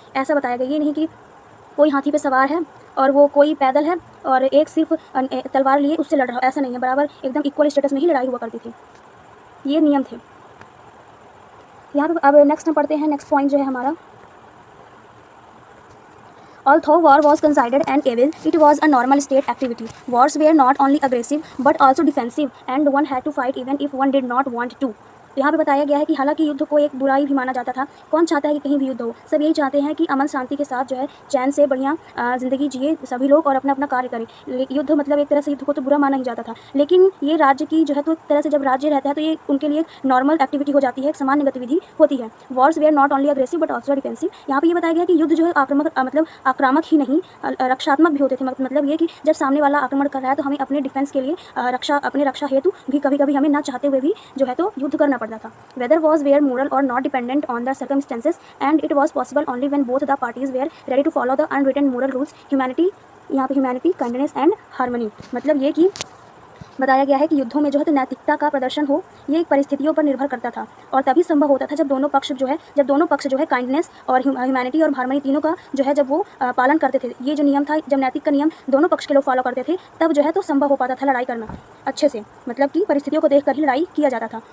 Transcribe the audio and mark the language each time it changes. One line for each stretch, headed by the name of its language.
Hindi: ऐसा बताया गया, ये नहीं कि कोई हाथी पे सवार है और वो कोई पैदल है और एक सिर्फ तलवार लिए उससे लड़ रहा, ऐसा नहीं है, बराबर एकदम इक्वल स्टेटस में ही लड़ाई हुआ करती थी। ये नियम थे। यहाँ पे अब नेक्स्ट हम पढ़ते हैं, नेक्स्ट पॉइंट जो है हमारा,
English: Although war was considered an evil, it was a normal state activity. Wars were not only aggressive but also defensive, and one had to fight even if one did not want to.
Hindi: तो यहाँ पे बताया गया है कि हालांकि युद्ध को एक बुराई भी माना जाता था, कौन चाहता है कि कहीं भी युद्ध हो, सब यही चाहते हैं कि अमन शांति के साथ जो है चैन से बढ़िया ज़िंदगी जिए सभी लोग और अपना अपना कार्य करें। युद्ध मतलब एक तरह से युद्ध को तो बुरा माना ही जाता था, लेकिन ये राज्य की जो है तो एक तरह से जब राज्य रहता है तो ये उनके लिए नॉर्मल एक्टिविटी हो जाती है, एक सामान्य गतिविधि होती है।
English: Wars were not only aggressive but also defensive.
Hindi: यहाँ पे ये बताया गया कि युद्ध जो है आक्रामक ही नहीं रक्षात्मक भी होते थे। मतलब ये कि जब सामने वाला आक्रमण कर रहा है तो हमें अपने डिफेंस के लिए अपने रक्षा हेतु भी कभी कभी हमें ना चाहते हुए भी जो है तो युद्ध करना पड़ता था।
English: Whether was were moral or not dependent on the circumstances, and it was possible only when both the parties were ready to follow the unwritten moral rules.
Hindi: Humanity, यहाँ पे ह्यूमैनिटी, काइंडनेस एंड हार्मनी, मतलब ये कि बताया गया है कि युद्धों में जो है तो नैतिकता का प्रदर्शन हो, ये एक परिस्थितियों पर निर्भर करता था और तभी संभव होता था जब दोनों पक्ष जो है काइंडनेस और ह्यूमैनिटी और हार्मनी तीनों का जो है जब वो पालन करते थे। ये जो नियम था, जब नैतिक का नियम दोनों पक्ष के लोग फॉलो करते थे तब जो है तो संभव हो पाता था लड़ाई करना अच्छे से, मतलब कि परिस्थितियों को देखकर ही लड़ाई किया जाता था।